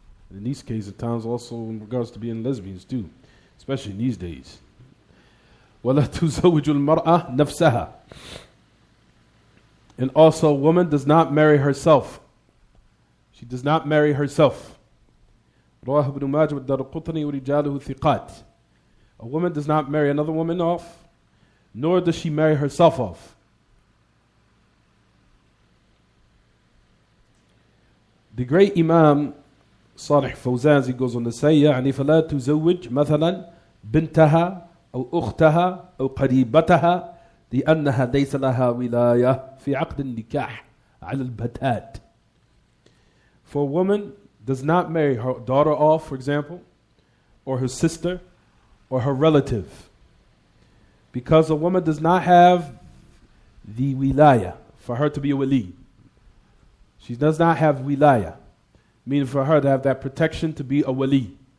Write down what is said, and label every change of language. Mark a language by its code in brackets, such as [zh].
[en] In these cases, at times also in regards to being lesbians too, especially in these days. [ar] وَلَا تُزَوِّجُ الْمَرْأَةِ نَفْسَهَا. [en] And also, a woman does not marry herself. She does not marry herself. [ar] رواه ابن ماجه والدارقطني ورجاله ثقات. [en] A woman does not marry another woman off, nor does she marry herself off. The great Imam [ar] صالح فوزان, [en] he goes on to say, [ar] يعني فلا تزوج مثلا بنتها أو أختها أو قريبتها لأنها ليس لها ولاية في عقد النكاح على البتات. [en] For a woman does not marry her daughter off, for example, or her sister, or her relative, because a woman does not have the wilaya for her to be a wali. She does not have wilaya, meaning for her to have that protection to be a wali.